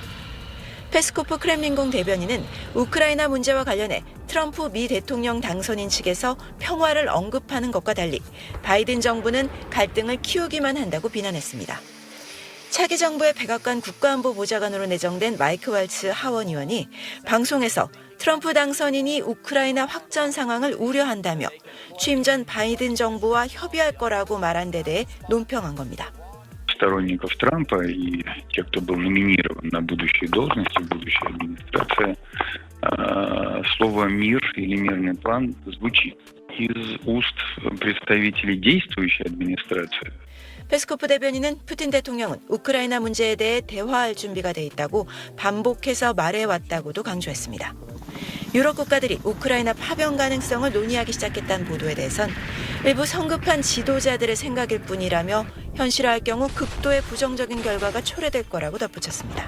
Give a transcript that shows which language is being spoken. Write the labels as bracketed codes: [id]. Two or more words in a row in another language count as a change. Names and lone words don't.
[ko] 페스코프 크렘린궁 대변인은 우크라이나 문제와 관련해 트럼프 미 대통령 당선인 측에서 평화를 언급하는 것과 달리 바이든 정부는 갈등을 키우기만 한다고 비난했습니다. 차기 정부의 백악관 국가안보 보좌관으로 내정된 마이크 왈츠 하원 의원이 방송에서 트럼프 당선인이 우크라이나 확전 상황을 우려한다며 취임 전 바이든 정부와 협의할 거라고 말한 데 대해 논평한 겁니다. [ru] Сторонников Трампа и тех, кто был номинирован на будущие должности в будущей администрации, слово «мир» или «мирный план» звучит из уст представителей действующей администрации. [ko] 페스코프 대변인은 푸틴 대통령은 우크라이나 문제에 대해 대화할 준비가 돼 있다고 반복해서 말해왔다고도 강조했습니다. 유럽 국가들이 우크라이나 파병 가능성을 논의하기 시작했다는 보도에 대해선 일부 성급한 지도자들의 생각일 뿐이라며 현실화할 경우 극도의 부정적인 결과가 초래될 거라고 덧붙였습니다.